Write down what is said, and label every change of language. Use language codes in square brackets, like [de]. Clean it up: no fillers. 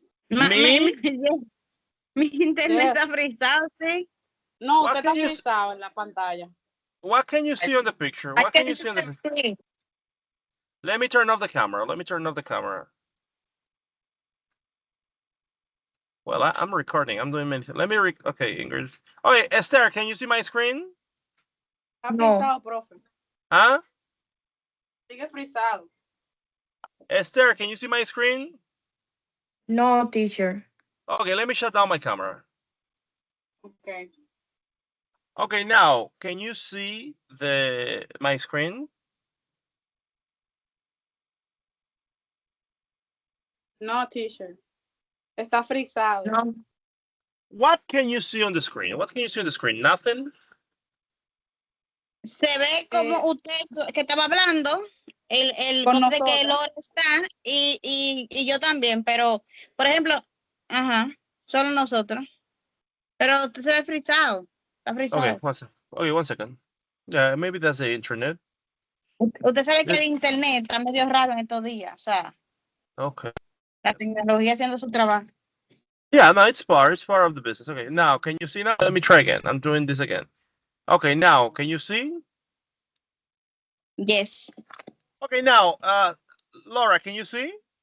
[es] Mi internet está frisado, sí. No, usted está frisado en la pantalla. [en] What can you see on the picture? What can you see on the picture? Let me turn off the camera. Well, I'm recording. I'm doing many things. Okay, Ingrid. Okay, Esther, can you see my screen? [es] Está frisado, profe. Huh? Sigue frisado. [en] Esther, can you see my screen? No, teacher. Okay, let me shut down my camera. Okay. Okay, now, can you see my screen? No, teacher. [es] Está frisado. [en] No. What can you see on the screen? Nothing? [es] Se ve como usted que estaba hablando, el cosa de que Lore está y yo también, pero, por ejemplo, solo nosotros. Pero usted se ve frisado. Está frisado. [en] Okay, one second. Yeah, maybe that's the internet. [es] Usted sabe que el internet está medio raro en estos días, o sea. [en] Okay. [es] La tecnología haciendo su trabajo. [en] Yeah, no, it's part of the business. Okay, now, can you see now? Let me try again. I'm doing this again. Okay, now, can you see? Yes. Okay, now, Laura, can you see?